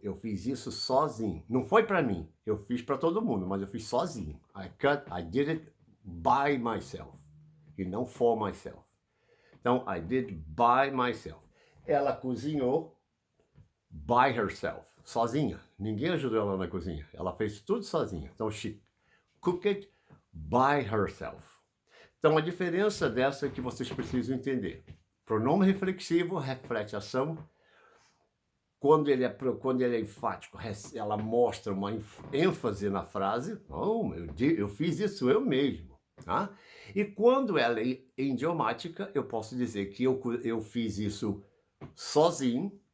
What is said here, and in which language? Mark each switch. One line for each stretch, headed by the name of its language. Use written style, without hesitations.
Portuguese: Eu fiz isso sozinho. Não foi para mim. Eu fiz para todo mundo, mas eu fiz sozinho.
English: I did it by myself.
Portuguese: E não
English: for myself. Então, I did by myself.
Portuguese: Ela cozinhou
English: by herself. Sozinha.
Portuguese: Ninguém ajudou ela na cozinha. Ela fez tudo sozinha. Então,
English: she cooked by herself.
Portuguese: Então, a diferença dessa é que vocês precisam entender. Pronome reflexivo reflete ação. Quando ele é enfático, ela mostra uma ênfase na frase. Oh, eu fiz isso eu mesmo. Tá? E quando ela é idiomática, eu posso dizer que eu fiz isso sozinho.